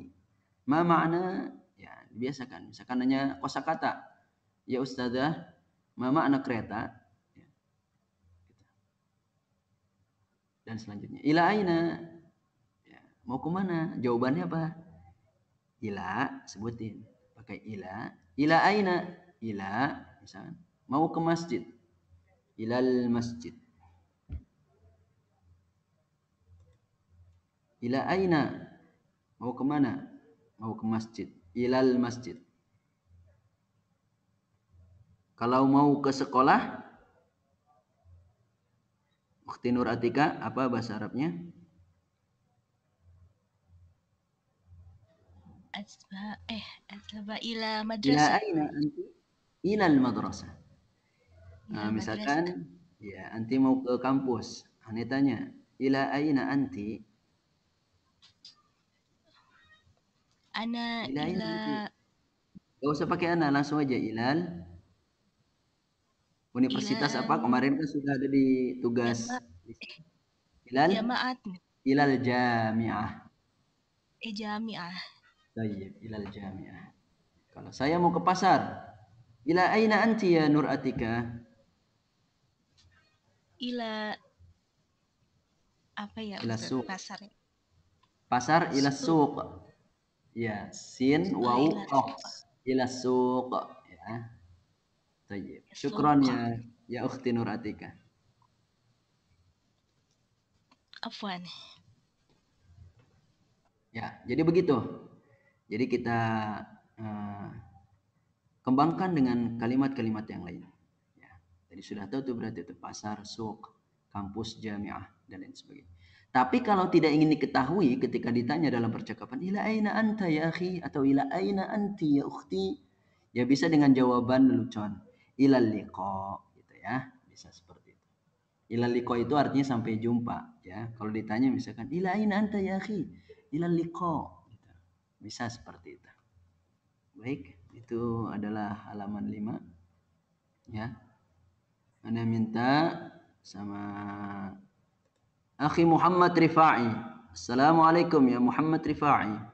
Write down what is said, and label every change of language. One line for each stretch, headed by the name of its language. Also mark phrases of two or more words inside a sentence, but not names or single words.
Arabic: ما معنى
Indonesian: ya dibiasakan. Misalkan hanya kosakata ya ustazah,
Arabic: ما معنى
Indonesian: kereta. Dan selanjutnya
Arabic: إلى أين
Indonesian: ya, mau kemana, jawabannya apa? Ila, sebutin pakai
Arabic: إلى أين,
Indonesian: ila misalnya mau ke masjid,
Arabic: إلى المسجد. إلى أين
Indonesian: mau kemana, mau ke masjid,
Arabic: إلى المسجد.
Indonesian: Kalau mau ke sekolah, Ukhti Nur Atika, apa bahasa Arabnya? Asba ila
Arabic: Ila madrasah. أين أنتِ؟ إلى المدرسة.
Indonesian: Nah, misalkan ya anti mau ke kampus, ane tanya,
Arabic: إلى أين أنتِ? Ana ila ila
Indonesian: Gak usah pakai ana, langsung aja ilal universitas apa? Kemarin kan sudah ada di tugas.
Arabic: Ilal jamaat. إلى الجامعة. Jami'ah.
Indonesian: Baik,
Arabic: إلى الجامعة.
Indonesian: Kalau saya mau ke pasar,
Arabic: إلى أين أنتِ يا Nur Atika?
Indonesian: Ila apa ya?
Arabic: إلى السوق.
Indonesian: Pasar. Pasar
Arabic: إلى السوق.
Indonesian: Ya, sin waw qaf.
Arabic: إلى السوق ya.
Indonesian: Baik.
Arabic: شكرا يا أختي Nur Atika. Afwan.
Indonesian: Ya, jadi begitu. Jadi kita kembangkan dengan kalimat-kalimat yang lain. Ya, jadi sudah tahu tuh berarti itu pasar, suq, kampus, jami'ah dan lain sebagainya. Tapi kalau tidak ingin diketahui ketika ditanya dalam percakapan,
Arabic: إلى أين أنت يا أخي atau إلى أين أنتِ يا أختي,
Indonesian: ya bisa dengan jawaban lelucon.
Arabic: إلى اللقاء
Indonesian: gitu ya, bisa seperti itu.
Arabic: إلى اللقاء
Indonesian: itu artinya sampai jumpa ya. Kalau ditanya misalkan
Arabic: إلى أين أنت يا أخي, إلى اللقاء
Indonesian: gitu. Bisa seperti itu. Baik, itu adalah halaman 5 ya. Anda minta sama Akhi Muhammad Rifai.
Arabic: السلام عليكم يا Muhammad Rifai.